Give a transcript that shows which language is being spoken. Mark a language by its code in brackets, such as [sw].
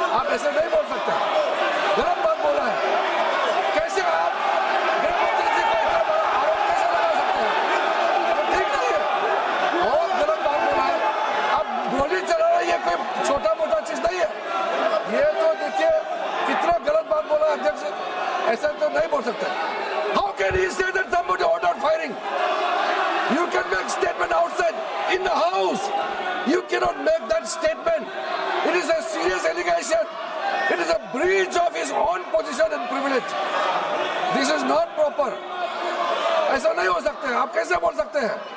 [hi] आप ऐसे नहीं बोल सकते, गलत बात बोला है। कैसे आप गृहमंत्री जी को इतना बड़ा आरोप कैसे लगा सकते हैं? ठीक नहीं है, बहुत गलत बात बोला है। अब गोली चलाना ये कोई छोटा मोटा चीज नहीं है। ये तो देखिए कितना गलत बात बोला अध्यक्ष, ऐसा तो नहीं बोल सकते। [en] How can he say that somebody ordered firing? You can make statement outside in the house. You cannot make that statement. It is a serious allegation. It is a breach of his own position and privilege. This is not proper. [hi] ऐसा नहीं हो सकता है, आप कैसे बोल सकते हैं?